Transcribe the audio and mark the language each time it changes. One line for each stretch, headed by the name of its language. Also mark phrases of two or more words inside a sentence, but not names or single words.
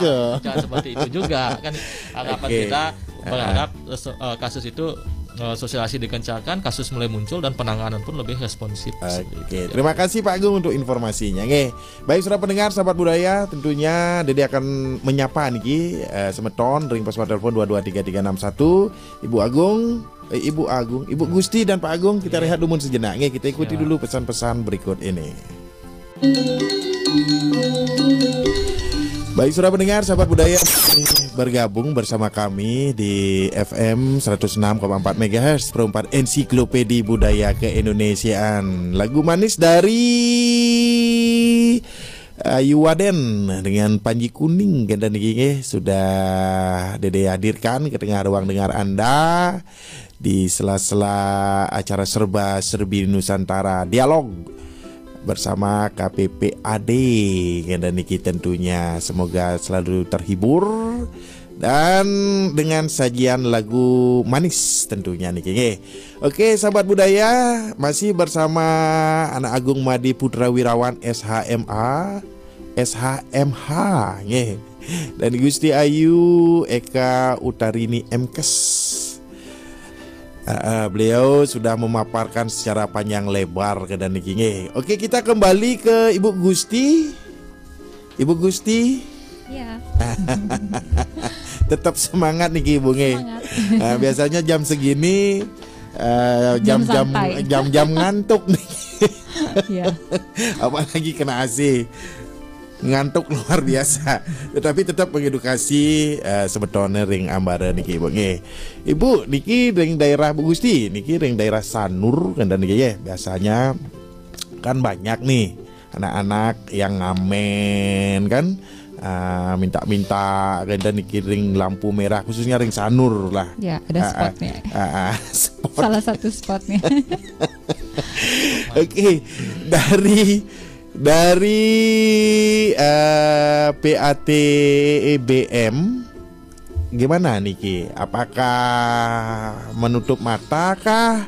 Indonesian: jangan seperti itu juga kan harapan kita berharap kasus itu sosialisasi dikencarkan, kasus mulai muncul dan penanganan pun lebih responsif. Oke, terima kasih Pak Agung untuk informasinya. Baik sudah pendengar sahabat budaya, tentunya Dede akan menyapa
Balinese: niki semeton ring
Indonesian: pos telepon 223361 Ibu Gusti dan Pak Agung. Kita rehat dulu sejenak. Kita ikuti dulu pesan-pesan berikut ini. Baik sudah pendengar sahabat budaya, bergabung bersama kami di FM 106,4 MHz perempat ensiklopedi budaya keindonesiaan. Lagu manis dari Ayu Waden dengan Panji Kuning dan ini sudah Dede hadirkan ke tengah ruang dengar Anda di sela-sela acara serba-serbi Nusantara Dialog bersama KPPAD dan Niki tentunya. Semoga selalu terhibur dan dengan sajian lagu manis tentunya Niki. Oke sahabat budaya, masih bersama Anak Agung Madi Putra Wirawan SHMH dan Gusti Ayu Eka Utarini MKes. Beliau sudah memaparkan secara panjang lebar ke dan niki. Oke, kita kembali ke Ibu Gusti. Ibu Gusti. Ya. Tetap semangat niki Ibu nge. Biasanya jam segini jam-jam ngantuk nih. Ya. Apalagi kena AC. Ngantuk luar biasa, tetapi tetap mengedukasi sebetulnya
Balinese: ring ambara niki
Indonesian: Ibu nge. Ibu
Balinese: niki ring
Indonesian: daerah Bu Gusti
Balinese: niki ring
Indonesian: daerah Sanur kan dan niki ya. Biasanya kan banyak nih anak-anak yang ngamen kan, minta kan dan
Balinese: niki ring
Indonesian: lampu merah khususnya ring Sanur lah. Ya, ada spotnya. Spot. Salah satu spotnya. Oke, dari PATBM gimana niki? Apakah menutup mata kah?